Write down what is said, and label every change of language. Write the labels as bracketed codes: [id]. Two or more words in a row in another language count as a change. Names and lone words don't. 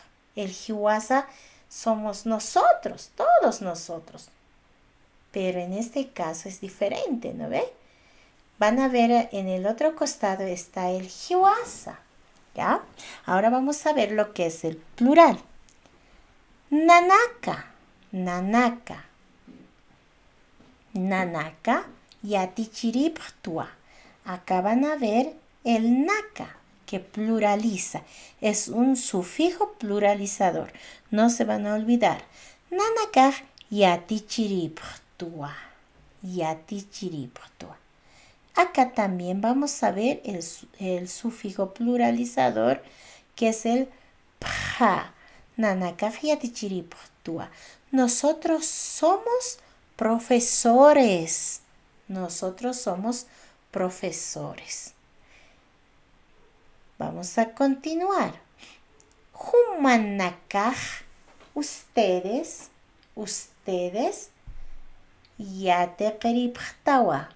[es] El hiwasa somos nosotros, todos nosotros. Pero en este caso es diferente, ¿no ve? Van a ver en el otro costado está el hiwasa, ¿ya? Ahora vamos a ver lo que es el plural. [ay] Nanaka, nanaka. Nanaka yatichiriptua. [es] Acá van a ver el naka, que pluraliza. Es un sufijo pluralizador. No se van a olvidar. [ay] Nanaka yatichiriptua. Yatichiriptua. [es] Acá también vamos a ver el sufijo pluralizador, que es el pja. [ay] Nanaka yatichiriptua. [es] Nosotros somos profesores. Nosotros somos profesores. Vamos a continuar. [ay] Humanakaj, ustedes, yatekeriptawa.